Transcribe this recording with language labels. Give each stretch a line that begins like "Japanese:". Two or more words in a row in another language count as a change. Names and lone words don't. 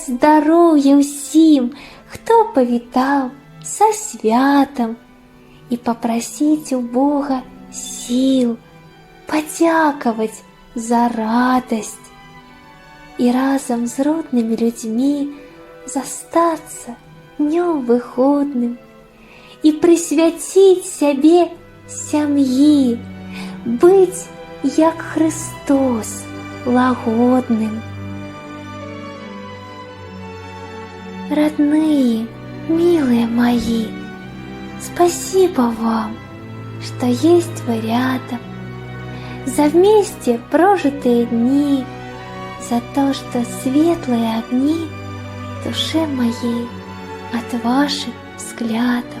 Belarusian: здароўя ўсім, хто павітаў са святам, і папрасіць у Бога сіл, падзякаваць за радасць і разам з роднымі людзьмі застацца днём выходным і прысвяціць сябе сям'і, быць як Христос лагодным.
Russian: Родные, милые мои, спасибо вам, что есть вы рядом, за вместе прожитые дни, за то, что светлые огни в душе моей от ваших взглядов.